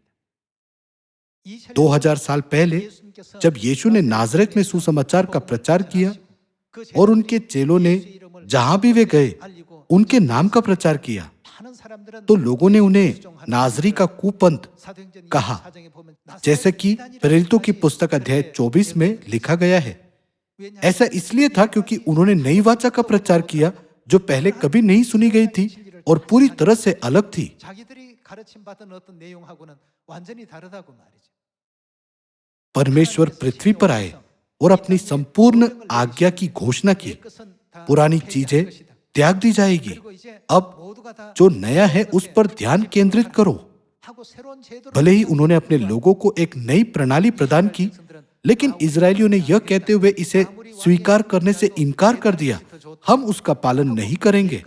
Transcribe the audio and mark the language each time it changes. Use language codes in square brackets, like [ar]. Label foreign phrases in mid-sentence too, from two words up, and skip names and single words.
[hi] 2000 साल पहले जब यीशु ने नाजरेत में सुसमाचार का प्रचार किया और उनके चेलों ने जहां भी वे गए उनके नाम का प्रचार किया, तो लोगों ने उन्हें नाजरी का कुपंथ कहा, जैसे कि प्रेरितों की पुस्तक अध्याय 24 में लिखा गया है। ऐसा इसलिए था क्योंकि उन्होंने नई वाचा का प्रचार किया जो पहले कभी नहीं सुनी गई थी, और पूरी तरह से अलग थी। [ko] 자기들이 가르침 받은 어떤 내용하고는 완전히 다르다고 말이죠. [hi] परमेश्वर पृथ्वी पर आए और अपनी संपूर्ण आज्ञा की घोषणा की। पुरानी चीजें त्याग दी जाएगी, अब जो नया है उस पर ध्यान केंद्रित करो। भले ही उन्होंने अपने लोगों को एक नई प्रणाली प्रदान की, लेकिन इजरायलियों ने यह कहते हुए इसे स्वीकार करने से इनकार कर दिया, हम उसका पालन नहीं करेंगे।